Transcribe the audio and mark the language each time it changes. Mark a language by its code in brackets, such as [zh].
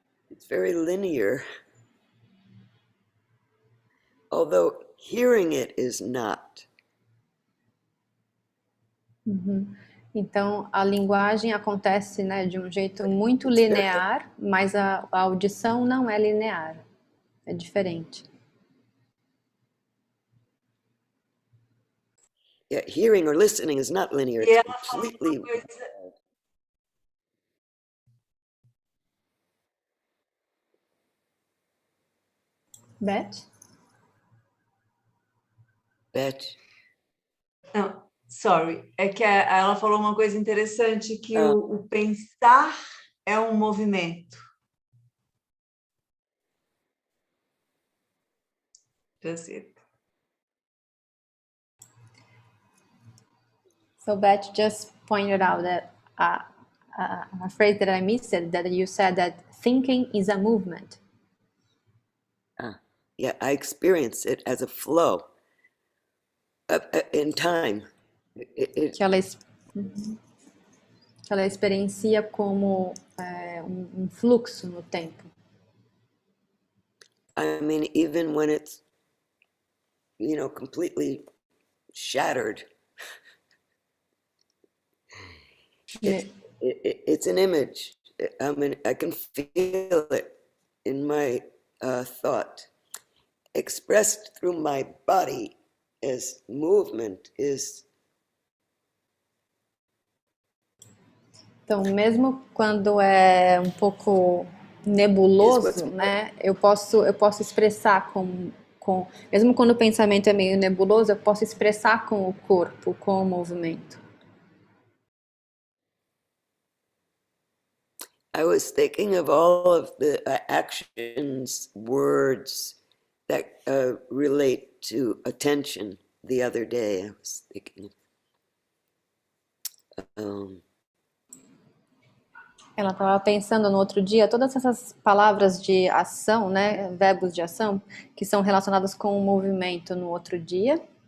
[en] It's very linear. Although hearing it is not. [pt] Então, a linguagem acontece, né, de um jeito muito linear, mas a audição não é linear, é diferente. [en] Yeah, hearing or listening is not linear. It's completely. Beth? [pt] Não, [en] sorry. [pt] É que ela falou uma coisa interessante, que o pensar é um movimento. [en] Just it. So Beth just pointed out that a phrase that I missed, that you said that thinking is a movement. Yeah, I experience it as a flow in time. [pt] Que ela experiencia como um fluxo no tempo. [en] I mean, even when it's, completely shattered. It's an image. I mean, I can feel it in my thought. Expressed through my body as movement is. [pt] Então, mesmo quando é um pouco nebuloso, né, eu posso expressar mesmo quando o pensamento é meio nebuloso, eu posso expressar com o corpo, com o movimento. [en] I was thinking of all of the actions, words that relate to attention the other day. I was thinking. [pt] Ela estava pensando no outro dia, todas essas palavras de ação, né, verbos de ação, que são relacionados com o movimento no outro dia.